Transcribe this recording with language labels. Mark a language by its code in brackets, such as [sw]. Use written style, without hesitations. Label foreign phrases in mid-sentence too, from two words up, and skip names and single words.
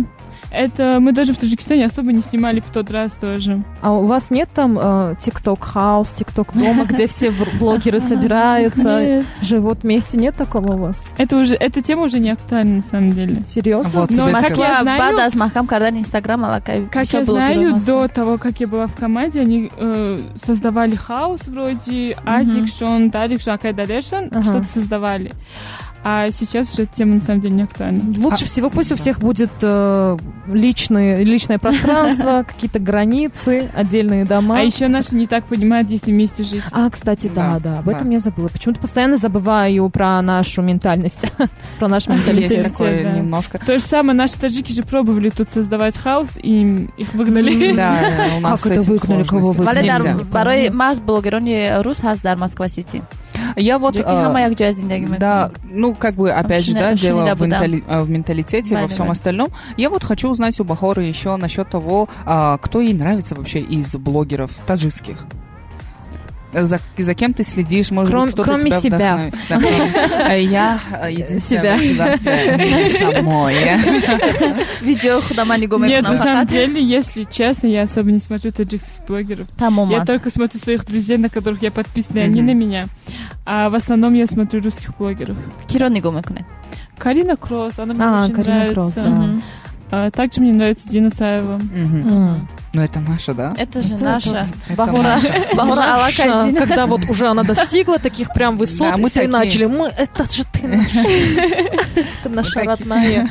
[ru] Это мы даже в Таджикистане особо не снимали в тот раз тоже. А у вас нет там ТикТок-хаус, ТикТок-дома, где все блогеры собираются, живут вместе? Нет такого у вас? Эта тема уже не актуальна на самом деле. Серьезно? Вот Но тебе как сказала. я знаю, [tg] баъд аз маҳкам кардан инстаграм аллакай [ru] как я знаю, до того, как я была в команде, они создавали хаус вроде Азик, Шон, Дарик, Шон, Акай Далешон, что-то создавали. А сейчас уже эта тема на самом деле не актуальна. Лучше всего пусть у всех будет личное пространство, какие-то границы, отдельные дома. А еще наши не так понимают, если вместе жить. А, кстати, да, об этом я забыла. Почему-то постоянно забываю про нашу ментальность, про наш менталитет. Есть такое немножко. То же самое, наши таджики же пробовали тут создавать хаус, и их выгнали. Да, у нас Как это выгнали, кого выгнали? Нельзя. [tg] барои маҳз блогерони рус ҳаст дар Москва-Сити. [ru] Я вот... [tg] ҳама як ҷоя зиндагӣ мекунанд. [ru] Да, ну, как бы, опять же, да, дело в менталитете, во всем остальном. Я вот хочу узнать у Бахоры еще насчет того, кто ей нравится вообще из блогеров таджикских. За кем ты следишь, может быть, кто-то кроме тебя себя. вдохновит. Я единственная мотивация меня самой. [tg] видео худама нигоҳ [ru] Нет, мекунам на самом фақат. деле, если честно, я особо не смотрю таджикских блогеров. Тамоман. Я только смотрю своих друзей, на которых я подписана, и они на меня. А в основном я смотрю русских блогеров. [tg] киро нигоҳ мекунед? [ru] Карина Кросс, она мне очень Карина Кросс, нравится. да. Также мне нравится Дина Саева. Ну, это наша, да? Это же наша. Это Бахора наша. аллакай Наша, Дина. когда вот уже она достигла таких прям высот, Да, и мы все такие. начали, это же ты наша, ты наша родная.